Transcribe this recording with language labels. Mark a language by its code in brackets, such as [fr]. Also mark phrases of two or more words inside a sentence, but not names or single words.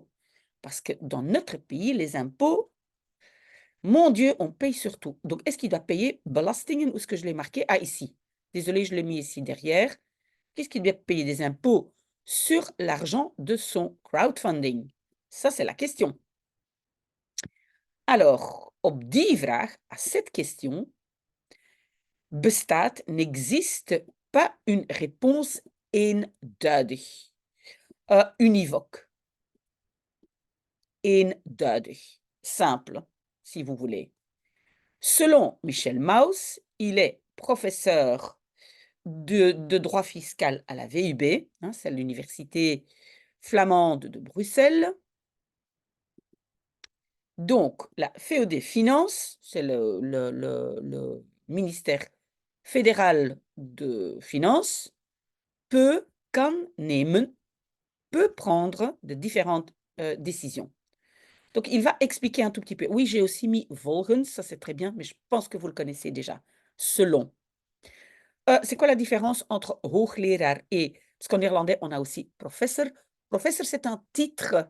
[fr] Parce que dans notre pays, les impôts, mon Dieu, on paye surtout. Donc, est-ce qu'il doit payer belastingen? Où est-ce que je l'ai marqué? Ah, ici. Désolée, je l'ai mis ici derrière. Qu'est-ce qu'il doit payer des impôts sur l'argent de son crowdfunding? Ça, c'est la question. Alors, [nl] op die vraag, [fr] à cette question, bestaat, n'existe pas une réponse eenduidig, univoque, eenduidig, simple, si vous voulez. Selon Michel Mauss, il est professeur de droit fiscal à la VUB, hein, c'est l'université flamande de Bruxelles. Donc, la FEOD Finance, c'est le ministère fédéral de finances, [nl] kan nemen, [fr] peut prendre de différentes décisions. Donc, il va expliquer un tout petit peu. Oui, j'ai aussi mis volgens, ça c'est très bien, mais je pense que vous le connaissez déjà. Selon. C'est quoi la différence entre hoogleraar et... Parce qu'en néerlandais, on a aussi professor. Professor, c'est un titre.